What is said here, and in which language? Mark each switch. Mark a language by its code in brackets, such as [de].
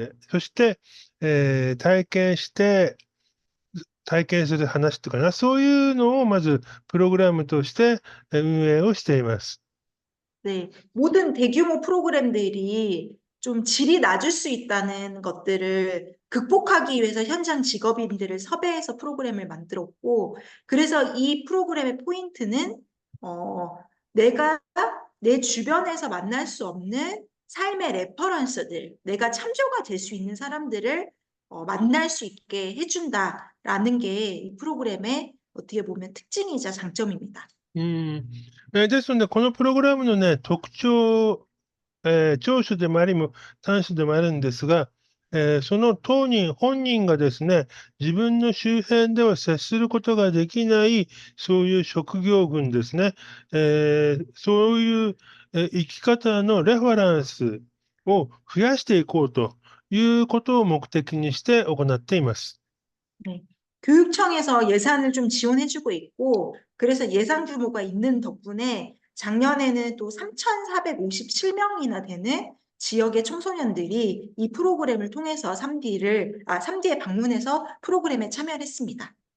[ja] そして、体験して体験する話とかな、そういうのをまずプログラムとして運営をしています。 [ko] 네, 모든 대규모 프로그램들이 좀 질이 낮을 수 있다는 것들을 극복하기 위해서 현장 직업인들을 섭외해서 프로그램을 만들었고, 그래서 이 프로그램의 포인트는, 내가 내 주변에서 만날 수 없는 삶의 레퍼런스들, 내가 참조가 될 수 있는 사람들을 만날 수 있게 해준다라는 게 이 프로그램의 어떻게 보면 특징이자 장점입니다. うん。 [ja] ですので、このプログラムのね、特徴、長所でもありも短所でもあるんですが、その当人、本人がですね、自分の周辺では接することができない、そういう職業群ですね、そういう、生き方のレファランスを増やしていこうということを目的にして行っています。 네. [ko] 교육청에서 예산을 좀 지원해주고 있고, 그래서 예산 규모가 있는 덕분에 작년에는 또 3,457명이나 되는 지역의 청소년들이 이 프로그램을 통해서 3D에 방문해서 프로그램에 참여를 했습니다.